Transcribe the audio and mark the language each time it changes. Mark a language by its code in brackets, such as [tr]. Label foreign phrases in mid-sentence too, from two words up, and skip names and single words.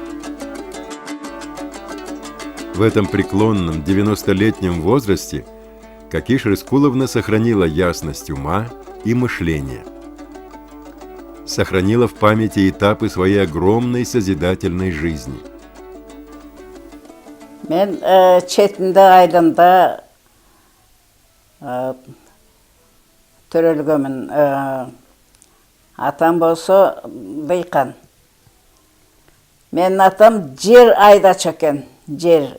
[ru] В этом преклонном 90-летнем возрасте Кокиш Рыскуловна сохранила ясность ума и мышления. Сохранила в памяти этапы своей огромной созидательной жизни. [ky] Мен четинде айылында төрөлгөмүн. Атам болсо дыйкан. Менин атам жер айдачу экен, жер.